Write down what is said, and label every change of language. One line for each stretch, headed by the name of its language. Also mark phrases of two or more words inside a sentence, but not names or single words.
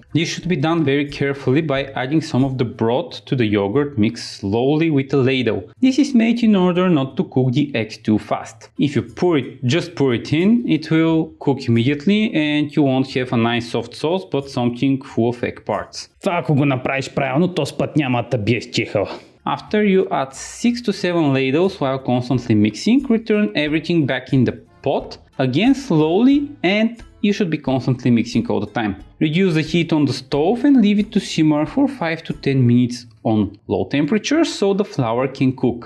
English: This should be done very carefully by adding some of the broth to the yogurt mixed slowly with a ladle. This is made in order not to cook the eggs too fast. If you just pour it in, it will cook immediately and you won't have a nice soft sauce, but something full of egg parts.
Bulgarian: Това ако го направиш правилно, този път няма да биеш чихала.
English: After you add 6 to 7 ladles while constantly mixing, return everything back in the pot, again slowly, and you should be constantly mixing all the time. Reduce the heat on the stove and leave it to simmer for 5 to 10 minutes on low temperature so the flour can cook.